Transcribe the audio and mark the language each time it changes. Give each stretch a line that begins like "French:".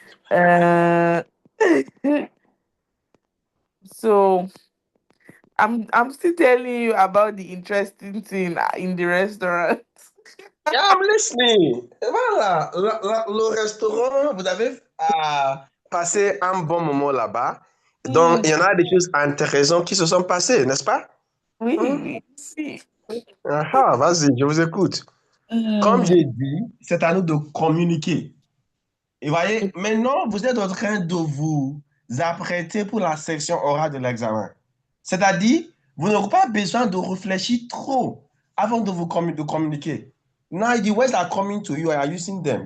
English: uh, so I'm still telling you about the interesting thing in the restaurant. Yeah, I'm listening.
French: Voilà, le restaurant, vous avez passé un bon moment là-bas. Donc, Mm, il y en a des choses intéressantes qui se sont passées, n'est-ce pas? Hein? oui, si. Ah, vas-y, je vous écoute. Comme Mm. j'ai dit, c'est à nous de communiquer. Et voyez, maintenant, vous êtes en train de vous apprêter pour la section orale de l'examen. C'est-à-dire, vous n'aurez pas besoin de réfléchir trop avant de de communiquer.
English: Now the words are coming to you and are using them.